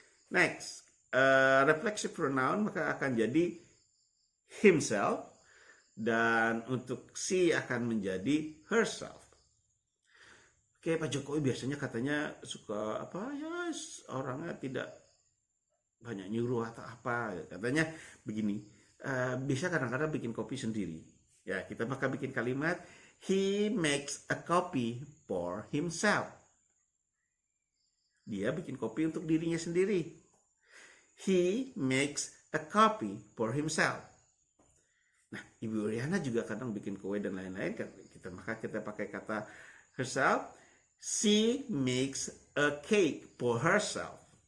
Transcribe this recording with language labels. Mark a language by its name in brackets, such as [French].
[English] Next, reflexive pronoun [Indonesian] maka akan jadi himself, dan untuk she akan menjadi herself. Oke, Pak Jokowi biasanya katanya suka apa ya, orangnya tidak banyak nyuruh atau apa, katanya begini, bisa kadang-kadang bikin kopi sendiri. Ya, kita maka bikin kalimat [English] he makes a coffee for himself. [Indonesian] Dia bikin kopi untuk dirinya sendiri. [English] He makes a coffee for himself. [Indonesian] Nah, Ibu Riana juga kadang bikin kue dan lain-lain. Maka kita pakai kata [English] herself. She makes a cake for herself.